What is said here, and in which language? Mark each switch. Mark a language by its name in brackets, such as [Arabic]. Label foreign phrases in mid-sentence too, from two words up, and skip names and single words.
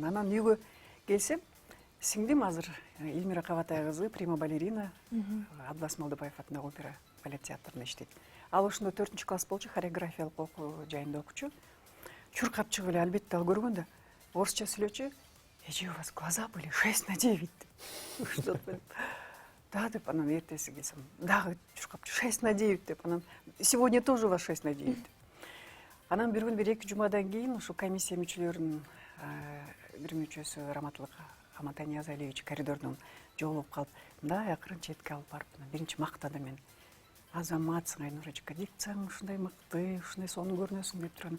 [Kyrgyz] Анан үйгө келсем, сиңдим азыр Эльмира Кабатай кызы, прима балерина, Абдылас Малдыбаев атындагы опера балет театрында иштейт. Ал ошондо 4-класс болчу, хореографиялык окуу жайында окучу. Чуркап чыгып эле, албетте ал көргөндө, орысча сүйлөчү, эже [Russian] у вас глаза были 6/9 [Kyrgyz] деп. Что-то деп. Да, деп, анан эртеси келсем, дагы жүрүп калыптыр, 6/9 деп, анан [Russian] сегодня тоже у вас 6/9 [Kyrgyz] деп. Анан бир күн бир 2 жумадан кийин ушу комиссия мүчөлөрүнүн бир мүчөсү Раматылык Амантай Ниязалиевич коридордон жолугуп калып, мындай акырын четке алып барып, биринчи мактады мени. Азаматсың Айнур эжеке, дикцияң ушундай мыкты, ушундай сонун көрүнөсүң деп турган.